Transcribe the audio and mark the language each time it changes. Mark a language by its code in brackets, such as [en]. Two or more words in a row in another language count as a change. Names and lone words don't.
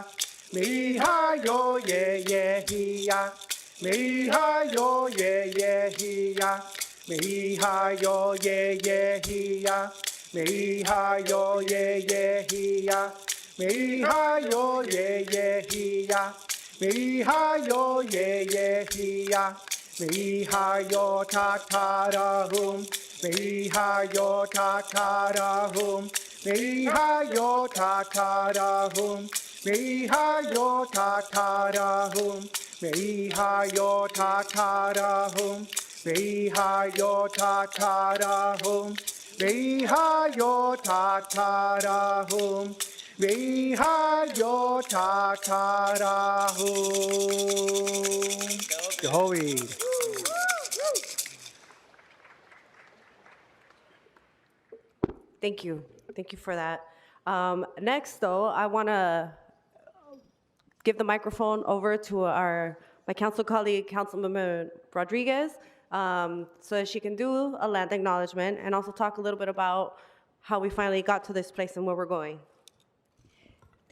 [en] miha yo ye ye hiya, miha yo ye ye hiya, miha yo ye ye hiya, miha yo ye ye hiya, miha yo ye ye hiya, miha yo ye ye hiya, miha yo tatarahum. Miha yo tatarahum, miha yo tatarahum, miha yo tatarahum, miha yo tatarahum, miha yo tatarahum, miha yo tatarahum, miha yo tatarahum. Jehovah. Thank you. Thank you for that. Next, though, I want to give the microphone over to my council colleague, Councilmember Rodriguez, so that she can do a land acknowledgement and also talk a little bit about how we finally got to this place and where we're going.